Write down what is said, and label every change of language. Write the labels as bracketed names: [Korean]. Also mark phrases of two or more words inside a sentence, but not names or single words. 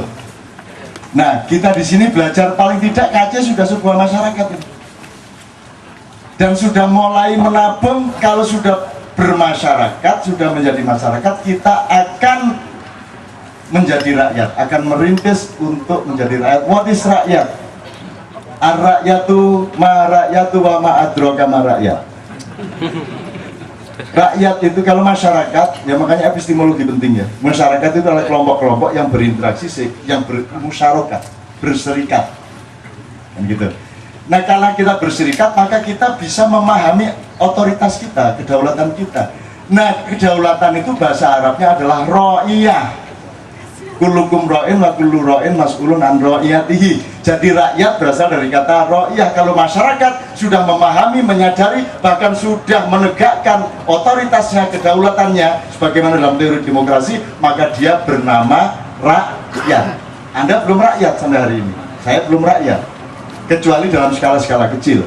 [Indonesian] Nah, kita di sini belajar paling tidak KC sudah sebuah masyarakat ini. Dan sudah mulai menabung. Kalau sudah bermasyarakat, sudah menjadi masyarakat, kita akan menjadi rakyat, akan merintis untuk menjadi rakyat. [English] What is rakyat? [Arabic] الرعيةُ ما الرعيةُ وما أدراك ما الرعية. [Indonesian] Rakyat itu kalau masyarakat, ya makanya epistemologi penting ya. Masyarakat itu adalah kelompok-kelompok yang berinteraksi, yang bermusyarakah, berserikat, kan gitu. Nah, kalau kita berserikat, maka kita bisa memahami otoritas kita, kedaulatan kita. Nah, kedaulatan itu bahasa Arabnya adalah ro'iyah. [Arabic] كلكم راعٍ وكل راعٍ مسؤول عن رعيته. [Indonesian] Jadi rakyat berasal dari kata ro'iyah. Kalau masyarakat sudah memahami, menyadari, bahkan sudah menegakkan otoritasnya, kedaulatannya sebagaimana dalam teori demokrasi, maka dia bernama rakyat. Anda belum rakyat sampai hari ini. Saya belum rakyat, kecuali dalam skala-skala kecil.